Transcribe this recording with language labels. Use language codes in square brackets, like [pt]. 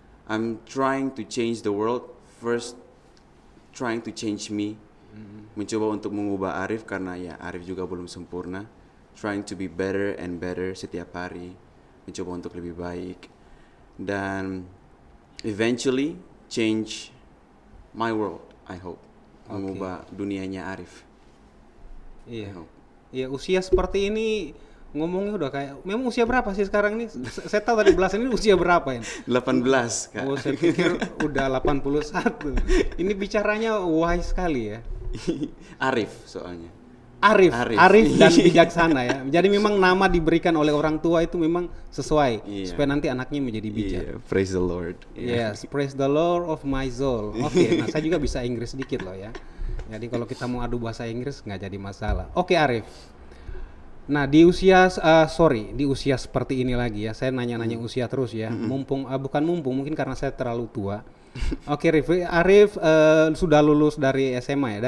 [en] I'm trying to change the world, first trying to change me. [id] Mencoba untuk mengubah Arif karena ya Arif juga belum sempurna. [en] Trying to be better and better [id] setiap hari, mencoba untuk lebih baik dan [en] eventually change my world, I hope. [id] Mengubah dunianya Arif. Iya, usia seperti ini ngomongnya udah kayak, memang usia berapa sih sekarang ini? Saya tahu tadi belasan, ini usia berapa ya? 18, Kak. Oh, saya pikir udah 81. Ini bicaranya wise sekali ya. Arif soalnya. Arif dan bijaksana ya. Jadi memang nama diberikan oleh orang tua itu memang sesuai supaya nanti anaknya menjadi bijak. [en] Praise the Lord. Yes, praise the Lord of my soul. [id] Oke, nah saya juga bisa Inggris sedikit loh ya. Jadi kalau kita mau adu bahasa Inggris nggak jadi masalah. Oke, Arif. Nah, di usia seperti ini lagi ya. Saya nanya-nanya usia terus ya. Bukan mumpung, mungkin karena saya terlalu tua. Oke, Arif sudah lulus dari SMA ya.